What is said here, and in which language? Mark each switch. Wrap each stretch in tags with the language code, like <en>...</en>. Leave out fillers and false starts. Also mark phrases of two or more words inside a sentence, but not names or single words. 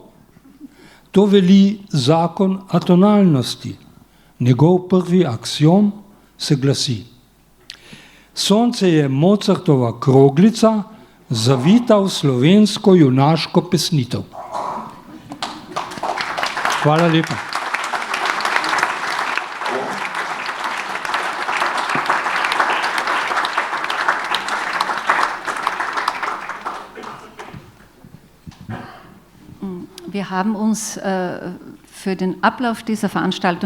<sl>To veli zakon atonalnosti. Njegov prvi aksiom se glasi: Sonce je Mozartova kroglica, zavita v slovensko junaško pesnitev. Hvala lepa.</sl> <de>Wir haben uns für den Ablauf dieser Veranstaltung</de>